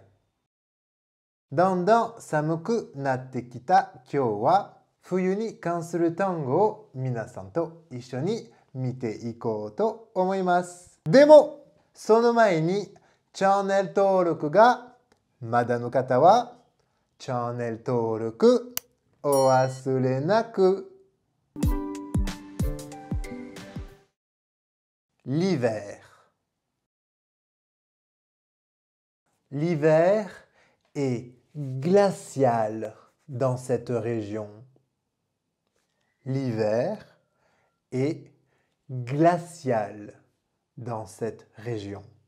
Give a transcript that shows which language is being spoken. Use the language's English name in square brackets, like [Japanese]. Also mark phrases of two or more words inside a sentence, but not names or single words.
[Japanese] だんだん寒くなってきた今日は冬に関する単語を皆さんと一緒に見ていこうと思います。でもその前にチャンネル登録がまだの方はチャンネル登録お忘れなく。L'hiver. [French] L'hiver est glacial dans cette région. L'hiver est glacial dans cette région.